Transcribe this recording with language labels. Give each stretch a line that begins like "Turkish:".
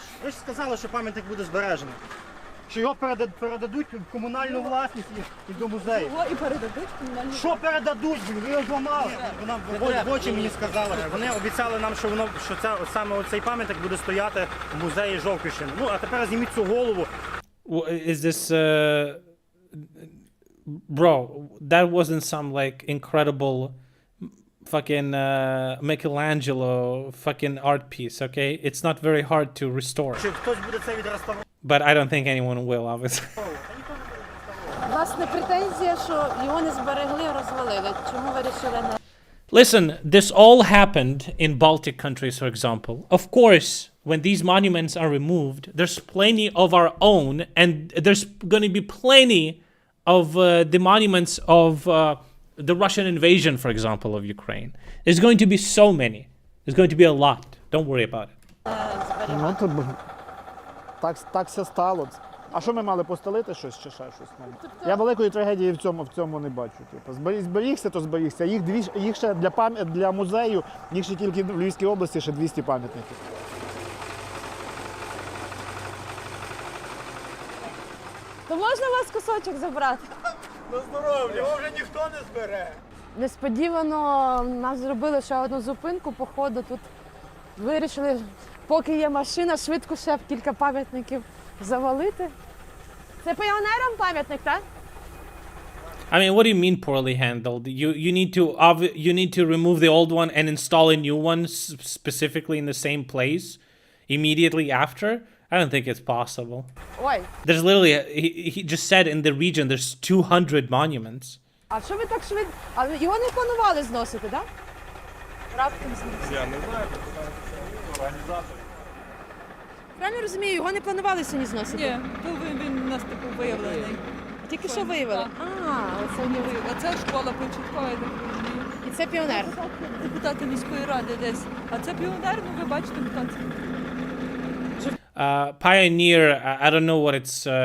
Ukrainian: Ви ж сказали, що пам'ятник буде збережений. Що його передадуть в комунальну власність і до музею. Його і передадуть комунальні. Що передадуть? Ви його зламали. Вона в очі мені сказала. Вони обіцяли нам, що це саме оцей пам'ятник буде стояти в музеї Жовківщини. Ну, а тепер зніміть цю голову.
English: Is this bro, that wasn't some like incredible fucking Michelangelo fucking art piece, okay? It's not very hard to restore.
Ukrainian: Чи хтось буде це відреставрувати?
English: But I don't think anyone will, obviously.
Ukrainian: Власне, претензія, що його не зберегли, розвалили. Чому вирішили не...
English: Listen, this all happened in Baltic countries, for example. Of course, when these monuments are removed, there's plenty of our own, and there's going to be plenty of the monuments of the Russian invasion, for example, of Ukraine. There's going to be so many. There's going to be a lot. Don't worry about it.
Ukrainian: Ну, так все стало. А що ми мали постелити щось чи ще щось? Я великої трагедії в цьому не бачу. Зберігся, то зберігся. Їх ще для музею, їх ще тільки в Львівській області ще 200 пам'ятників. То можна вас кусочок забрати? На здоров'я, його вже ніхто не збере. Несподівано нас зробили ще одну зупинку, походу тут вирішили, поки є машина, швидко ще кілька пам'ятників завалити. Це піонерам пам'ятник, так?
English: I mean, what do you mean poorly handled? You need to remove the old one and install a new one specifically in the same place immediately after? I don't think it's possible. Ой. There's literally, he just said in the region there's 200 monuments.
Ukrainian: А що ви так швидко? А його не планували зносити, так? Раптом зносити. Я не знаю, організатор. Правильно розумію, його не планували сьогодні зносити? Ні, то він у нас типу виявлений. Тільки що виявили? Оце не виявили. Оце школа початкова, я так розумію. І це піонер? Депутати міської ради десь. А це піонер, ну ви бачите, хто це.
English: Pioneer, I don't know what it's...